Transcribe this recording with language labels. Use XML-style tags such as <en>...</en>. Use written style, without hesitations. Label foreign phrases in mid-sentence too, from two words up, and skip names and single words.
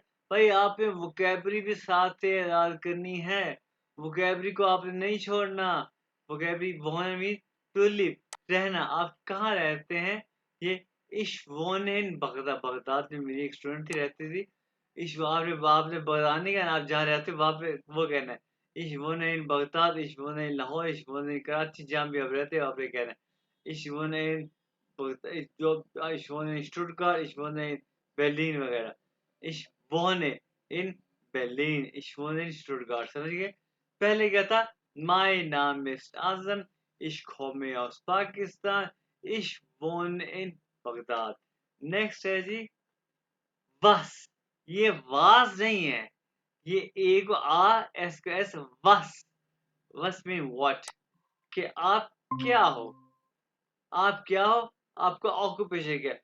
<hi>भाई आपने वोकेबरी भी साथ से याद करनी है, वोकेबरी को आपने नहीं छोड़ना। वोकेबरी वोन</hi> <en>mean to live,</en> <hi>रहना। आप कहाँ रहते हैं, ये</hi> <de>ich wohnen Baghdad,</de> <hi>बगदाद में मेरी एक स्टूडेंट थी, रहती थी। इश आपने बगदाद नहीं कहना, आप जहाँ रहते हो वहाँ पे वो कहना है</hi> <de>Ich wohne in Baghdad, ich wohne in Lahore, ich wohne in Karachi,</de> <hi>जहाँ भी आप रहते हो आप ये कहना है.</hi> <de>Ich wohne in ich wohne in Stuttgart, ich wohne in Berlin वगैरह. Ich wohne in Berlin, ich wohne in Stuttgart.</de> <hi>समझ गए? पहले क्या था?</hi> <de>Mein Name ist Azam, ich komme aus Pakistan, ich wohne in Baghdad.</de> <hi>Next है जी was. ये was नहीं है. ये ए को आ एस को एस वस</hi> <en>mean what</en> <hi>कि आप क्या हो. आप क्या हो, आपका ऑक्यूपेशन क्या है.</hi>